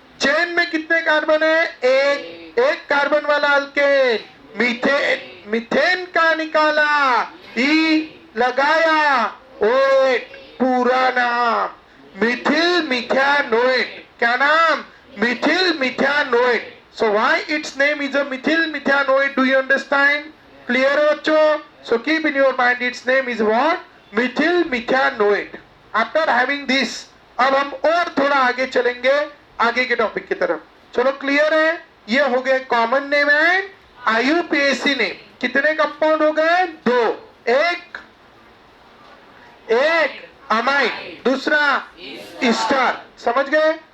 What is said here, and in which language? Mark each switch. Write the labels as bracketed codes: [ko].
[hi] Chain में कितने carbon है? एक कार्बन वाला अल्केन। मीथेन, मीथेन का निकाला, ई लगाया, ओएट, पूरा नाम मिथिल मिथानोएट। क्या नाम? Mithil मिथानोएट। [en] So why its name is a methyl methanoate? Do you understand? [hi] Clear बच्चों? [en] So keep in your mind its name is what? Methyl methanoate. After having this, [hi] अब हम और थोड़ा आगे चलेंगे, आगे के टॉपिक की तरफ। चलो क्लियर है? ये हो गए common name and IUPAC name. कितने कंपाउंड हो गए? 2। एक अमाइड, दूसरा ईस्टर। समझ गए?